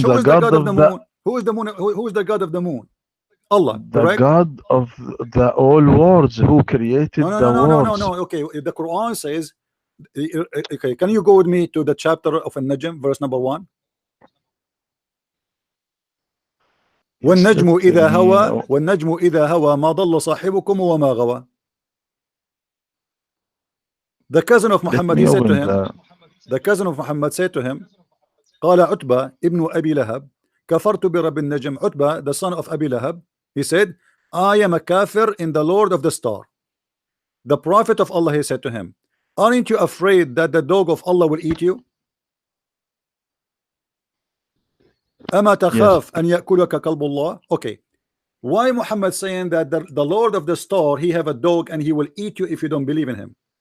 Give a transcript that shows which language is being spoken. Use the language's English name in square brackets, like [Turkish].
[English] Who is the God of the moon? Who is the moon? Who is the God of the moon? Allah. The God of the all worlds who created the worlds. No. Okay, the Quran says Okay, can you go with me to the chapter of An-Najm, verse number 1? [Arabic] والنجم إذا هوى والنجم إذا هوى ما ضل صاحبكم وما غوى. [English] The cousin of Muhammad, he said to him, the cousin of Muhammad said to him, [Arabic] قال عتبة ابن أبي لهب كفرت برب النجم. [English] Utbah, the son of Abi Lahab, he said, I am a kafir in the Lord of the Star. The Prophet of Allah, he said to him, aren't you afraid that the dog of Allah will eat you? [Arabic] أما تخاف أن يأكلك كلب الله. [English] Okay, why Muhammad saying that the Lord of the Star, he have a dog and he will eat you if you don't believe in him?